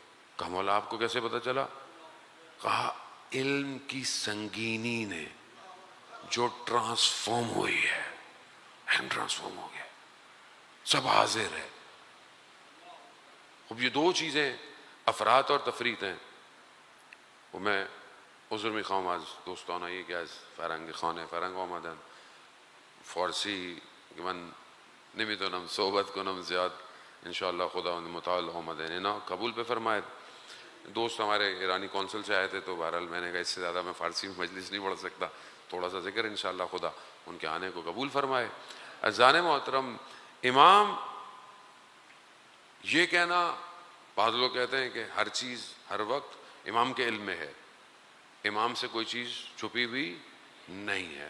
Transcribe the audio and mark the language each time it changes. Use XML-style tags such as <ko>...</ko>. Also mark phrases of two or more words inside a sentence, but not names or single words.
<ur>کہا مولا آپ کو کیسے پتہ چلا؟ کہا علم کی سنگینی نے جو ٹرانسفارم ہوئی ہے، علم ٹرانسفارم ہو گیا، سب حاضر ہے. اب یہ دو چیزیں افراد اور تفرید ہیں.</ur> <fa>و من عذر میخوام از دوستان یکی از فرنگ خانه فرنگ آمدن فارسی که من نمیدونم صحبت کنم زیاد، انشاءاللہ خدا متعال آمدن اینا قبول بفرمائید.</fa> <ur>دوست ہمارے ایرانی کونسل سے آئے تھے تو بہرحال میں نے کہا اس سے زیادہ میں فارسی میں مجلس نہیں پڑھ سکتا، تھوڑا سا ذکر انشاءاللہ خدا ان کے آنے کو قبول فرمائے. عزیزان محترم، امام یہ کہنا، بعض لوگ کہتے ہیں کہ ہر چیز ہر وقت امام کے علم میں ہے، امام سے کوئی چیز چھپی ہوئی نہیں ہے.</ur>